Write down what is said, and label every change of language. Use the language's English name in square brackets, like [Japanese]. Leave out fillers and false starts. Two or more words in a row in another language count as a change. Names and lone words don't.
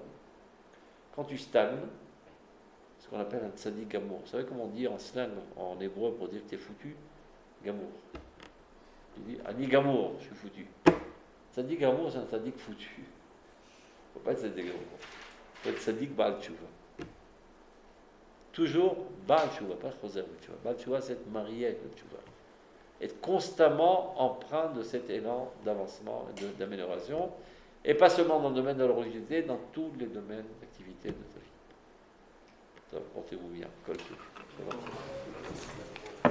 [French] Quand tu stagnes, ce qu'on appelle un [Hebrew] צדיק גמור. [French] Vous savez comment on dit en slang, en hébreu, pour dire que tu es foutu? Gamour. Tu dis, [Hebrew] אני גמור, [French] je suis foutu. [Hebrew] צדיק גמור, [French] c'est un [Hebrew] tzaddik foutu. [French] Il ne faut pas être [Hebrew] צדיק גמור. [French] Il faut être [Hebrew] צדיק בעל תשובה. [French] Toujours [Hebrew] בעל תשובה, [French] pas [Hebrew] חוזר תשובה. בעל תשובה, [French] c'est être marié avec le Tshuva. Être constamment empreint de cet élan d'avancement et d'amélioration, et pas seulement dans le domaine de la religiosité, dans tous les domaines d'activité de ta vie. Portez-vous bien.